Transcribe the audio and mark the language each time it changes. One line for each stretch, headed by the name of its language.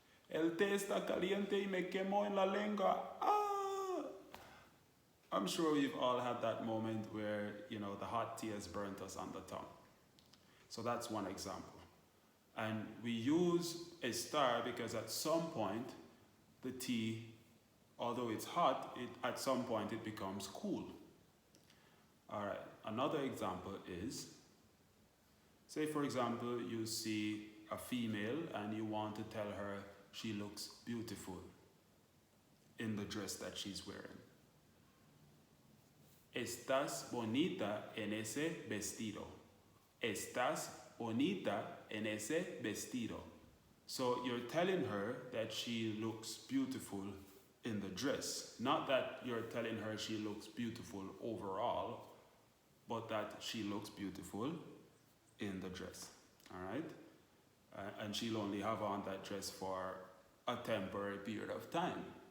Spanish: El té está caliente y me quemó en la lengua. Ah!
English: I'm sure we've all had that moment where, the hot tea has burnt us on the tongue. So that's one example. And we use estar because at some point the tea, although it's hot, at some point it becomes cool. All right, another example is, say for example, you see a female and you want to tell her she looks beautiful in the dress that she's wearing.
Spanish: Estás bonita en ese vestido. Estás bonita en ese vestido.
English: So you're telling her that she looks beautiful in the dress. Not that you're telling her she looks beautiful overall, but that she looks beautiful in the dress. All right? And she'll only have on that dress for a temporary period of time.